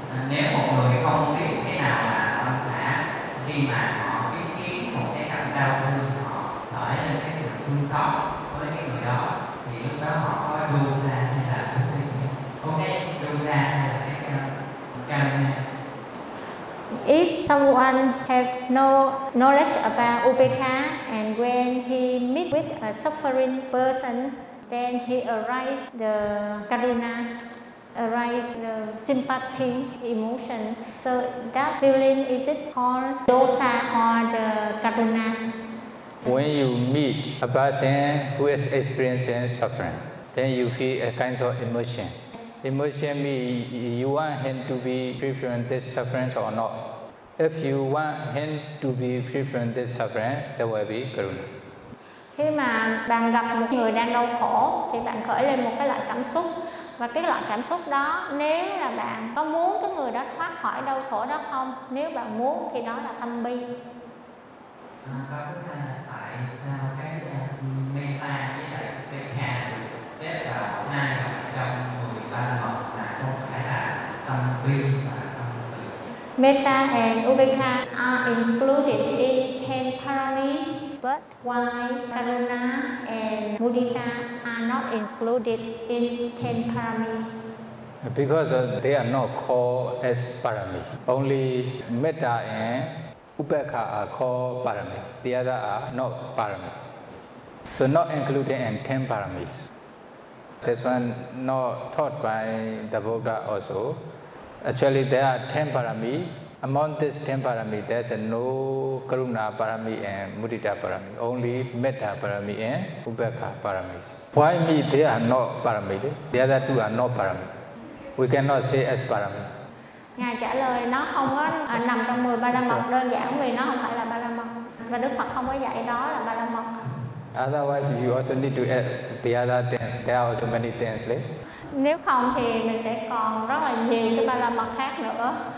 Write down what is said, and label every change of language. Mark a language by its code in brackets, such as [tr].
[vi] Nếu một người không biết cái nào là tâm xả, khi mà họ chứng kiến một cái cảnh đau thương, họ khởi lên cái sự thương xót với cái người đó, thì lúc đó họ có đưa ra hay là không biết đưa ra hay là cái cam nha. [en] If someone have no knowledge about upekkha and when he meet with a suffering person, then he arise the karuna, arise the sympathy emotion. So that feeling, is it called dosa or the karuna? When you meet a person who is experiencing suffering, then you feel a kind of emotion. Emotion means you want him to be free from this suffering or not. If you want him to be free from this suffering, that will be karuna. [vi] Khi mà bạn gặp một người đang đau khổ, thì bạn khởi lên một cái loại cảm xúc. Và cái loại cảm xúc đó, nếu là bạn có muốn cái người đó thoát khỏi đau khổ đó không? Nếu bạn muốn thì đó là tâm bi. Câu thứ hai là tại sao cái metta với lại upekkha sẽ là hai trong 13 loại là không phải là tâm bi và tâm từ? [en] Metta and upekkha are included in 10 paramis. But why karuna and mudita are not included in 10 paramis? Because they are not called as paramis. Only metta and upekkha are called paramis. The other are not paramis. So not included in 10 paramis. This one not taught by the Buddha also. Actually, there are 10 paramis. Among these 10 paramis, there's no karuna parami and mudita parami, only metta parami and upekkha paramis. Why me? They are not parami. The other two are not parami. We cannot say as parami. [vi] Ngài trả lời nó không có nằm trong 10 ba la mật đơn giản vì nó không phải là ba la mật. Và Đức Phật không có dạy đó là ba la mật. [en] Otherwise, you also need to add the other things. There are also many things. Right? [vi] Nếu không thì mình sẽ còn rất là nhiều cái ba la mật khác nữa.